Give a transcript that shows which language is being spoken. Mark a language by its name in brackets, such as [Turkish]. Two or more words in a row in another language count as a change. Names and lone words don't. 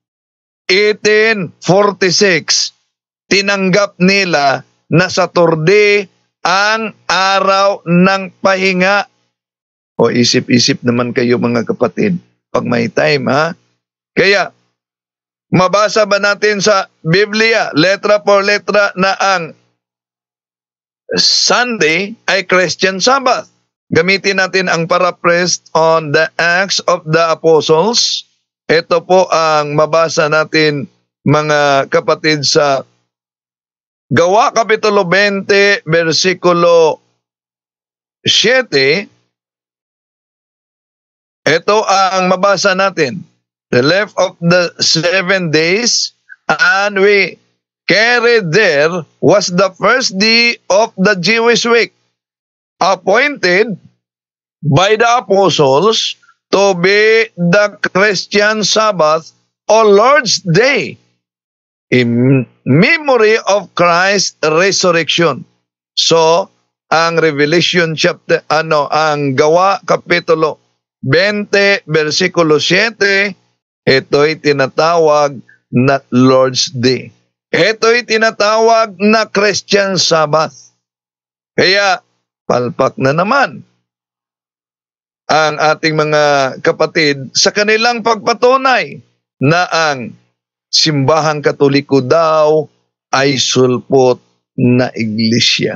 [Filipino] 1846, tinanggap nila na Saturday ang araw ng pahinga. O, isip-isip naman kayo mga kapatid, pag may time ha. Kaya, mabasa ba natin sa Biblia, [Spanish] letra por letra [Filipino] na ang Sunday ay [English] Christian Sabbath? [Filipino] Gamitin natin ang [English] paraphrase on the Acts of the Apostles. [Filipino] Ito po ang mabasa natin mga kapatid sa Gawa Kapitulo 20, versikulo 7. Ito ang mabasa natin. [English] The left of the 7 days, and we carried there was the first day of the Jewish week, appointed by the apostles to be the Christian Sabbath or Lord's Day in memory of Christ's resurrection. [Filipino] So, ang Revelation chapter, ang Gawa Kapitulo 20, versikulo 7, ito'y tinatawag na Lord's Day. Ito'y tinatawag na [English] Christian Sabbath. [Filipino] Kaya, palpak na naman ang ating mga kapatid sa kanilang pagpatunay na ang simbahang Katoliko daw ay sulpot na iglesia.